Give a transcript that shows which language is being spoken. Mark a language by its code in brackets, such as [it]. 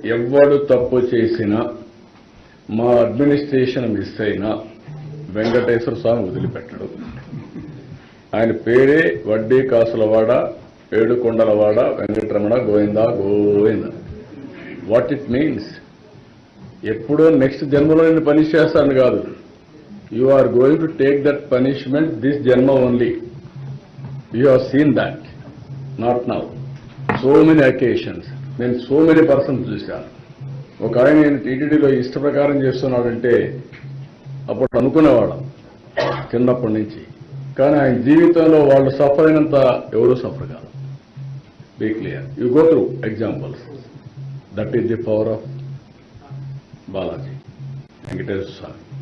[te] ఎవడు తప్పు చేసినా, మా అడ్మినిస్ట్రేషన్ మిస్ అయినా వెంకటేశ్వర స్వామి వదిలిపెట్టడు. ఆయన పేరే వడ్డీ కాసులవాడ, ఏడుకొండలవాడ, Venkataramana, Govinda Govinda. [en] what it means, [te] ఎప్పుడో నెక్స్ట్ జన్మలో నేను పని చేస్తాను కాదు. [en] You are going to take that punishment this Janma only. You have seen that, not now. So many occasions, [te] నేను [en] so many persons [te] చూశాను. ఒక ఆయన నేను టీటీడీలో ఇష్ట ప్రకారం చేస్తున్నాడంటే అప్పుడు అనుకునేవాళ్ళం చిన్నప్పటి నుంచి. కానీ ఆయన జీవితంలో వాళ్ళు సఫర్ అయినంత ఎవరూ సఫర్ కాదు. [en] Be clear. You go through examples. That is the power of Balaji Venkateswara Swamy.